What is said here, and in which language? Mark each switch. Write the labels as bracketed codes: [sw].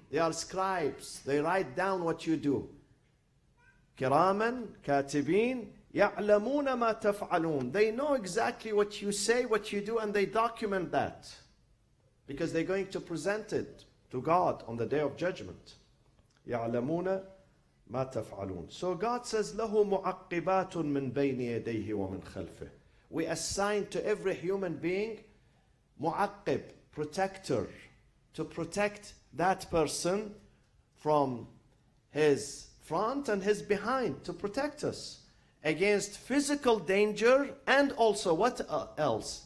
[en] They are scribes. They write down what you do. [ar] Kiraman katibin ya'lamuna ma taf'alun. [en] They know exactly what you say, what you do, and they document that. Because they're going to present it to God on the day of judgment. [ar] يَعْلَمُونَ مَا تَفْعَلُونَ. [en] So God says, [ar] لَهُ مُعَقِّبَاتٌ مِّن بَيْنِ يَدَيْهِ وَمِنْ خَلْفِهِ. [en] We assign to every human being mu'aqqib, protector, to protect that person from his front and his behind, to protect us against physical danger and also what else?